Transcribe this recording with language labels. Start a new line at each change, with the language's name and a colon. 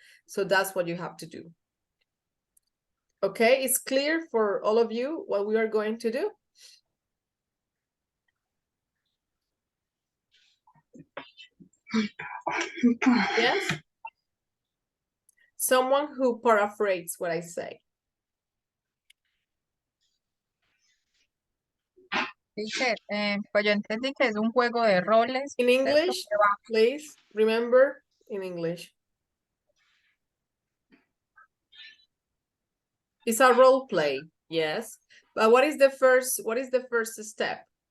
English: So that's what you have to do. Okay, it's clear for all of you what we are going to do? Yes? Someone who paraphrases what I say.
Spanish: Teacher, pues yo entendí que es un juego de roles.
English: In English, please, remember, in English. It's a role play, yes. But what is the first step?